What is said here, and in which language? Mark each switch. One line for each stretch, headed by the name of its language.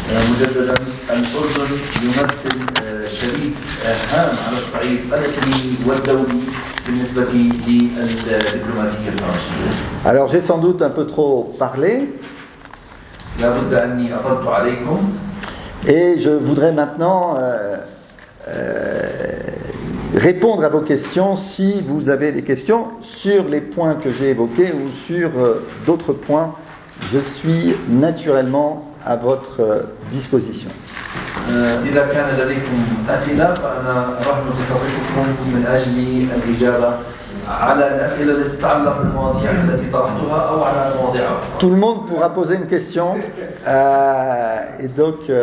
Arabic: مجددا الأردن يمثل شريك هام على الصعيد الإقليمي والدولي بالنسبة للدبلوماسية الفرنسية.
French: Alors j'ai sans doute un peu trop parlé.
Arabic: لابد أني أطلت عليكم.
French: Et je voudrais maintenant répondre à vos questions si vous avez des questions sur les points que j'ai évoqués ou sur d'autres points. Je suis naturellement à votre disposition.
Arabic: إذا كان لديكم أسئلة فأنا رحب بصديقكم من أجل الإجابة على الأسئلة التي تتعلق بالمواضيع التي طرحتها أو على مواضيع أخرى.
French: Tout le monde pourra poser une question et donc